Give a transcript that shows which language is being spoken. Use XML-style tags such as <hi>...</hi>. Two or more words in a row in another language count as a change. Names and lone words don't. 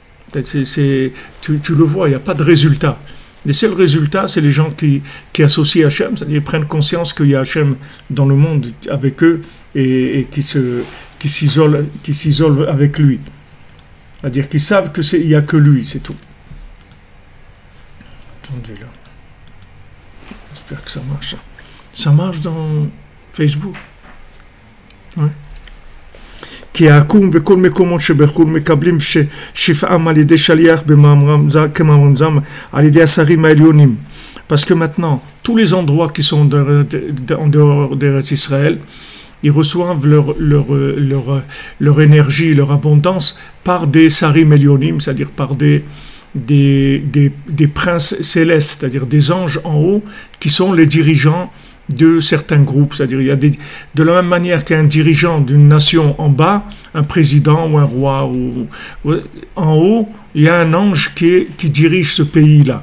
<fr>Tu le vois, il n'y a pas de résultat. Les seuls résultats, c'est les gens qui associent Hachem, c'est-à-dire qu'ils prennent conscience qu'il y a Hachem dans le monde avec eux et qui s'isolent avec lui. C'est-à-dire qu'ils savent qu'il n'y a que lui, c'est tout. Attendez là. J'espère que ça marche. Ça marche dans Facebook. Ouais.</fr> <he>כי העקום בכל מקומות שבחו"ל מקבלים שפעם על ידי שליח כמאמרם זם על ידי השרים העליונים.</he> <fr>Parce que maintenant, tous les endroits qui sont en dehors d'Eretz Israël, ils reçoivent leur énergie, leur abondance par des</fr> <he>שרים עליונים,</he> <fr>c'est-à-dire par des princes célestes, c'est-à-dire des anges en haut qui sont les dirigeants de certains groupes, c'est-à-dire il y a de la même manière qu'un dirigeant d'une nation en bas, un président ou un roi, ou en haut, il y a un ange qui dirige ce pays-là.</fr>